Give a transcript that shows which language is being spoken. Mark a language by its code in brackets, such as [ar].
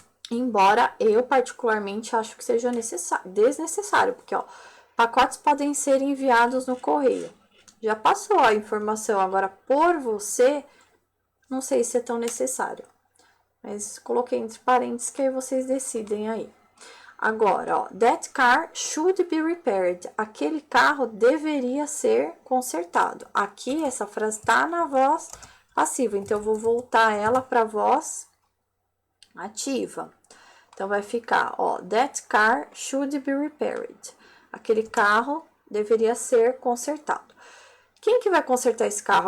[pt] Embora eu, particularmente, acho que seja desnecessário, porque, ó, pacotes podem ser enviados no correio. Já passou a informação, agora, por você, não sei se é tão necessário. Mas coloquei entre parênteses que aí vocês decidem aí. Agora, ó, [en] that car should be repaired. [pt] Aquele carro deveria ser consertado. Aqui, essa frase tá na voz passiva, então eu vou voltar ela para voz ativa. Então, vai ficar, ó, [en] that car should be repaired. [pt] Aquele carro deveria ser consertado. Quem que vai consertar esse carro?